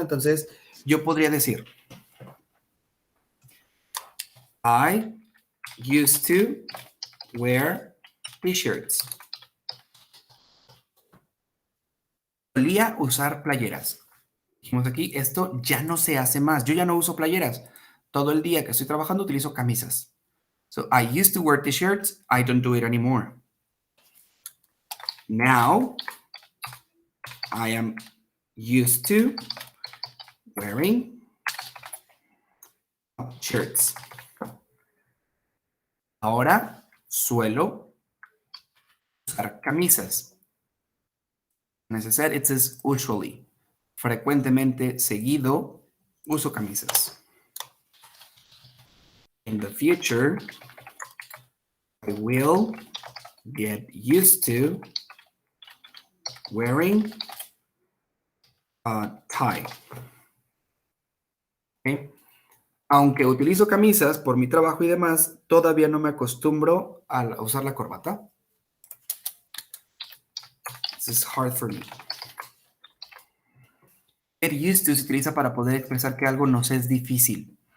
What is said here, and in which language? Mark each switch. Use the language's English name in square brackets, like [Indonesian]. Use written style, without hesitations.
[Spanish] Entonces, yo podría decir, [English] I used to wear t-shirts. [Spanish] Solía usar playeras. Dijimos aquí, esto ya no se hace más. Yo ya no uso playeras. Todo el día que estoy trabajando utilizo camisas. [English] So, I used to wear t-shirts. I don't do it anymore. Now, I am used to wearing shirts. [Spanish] Ahora suelo usar camisas. [English] As I said, it says usually. [Spanish] frecuentemente, seguido, uso camisas. [English] In the future, I will get used to wearing a tie. [Spanish] ¿Ok? Aunque utilizo camisas por mi trabajo y demás, todavía no me acostumbro a usar la corbata. [English] This is hard for me. [Spanish] Get used to se utiliza para poder expresar que algo nos es difícil.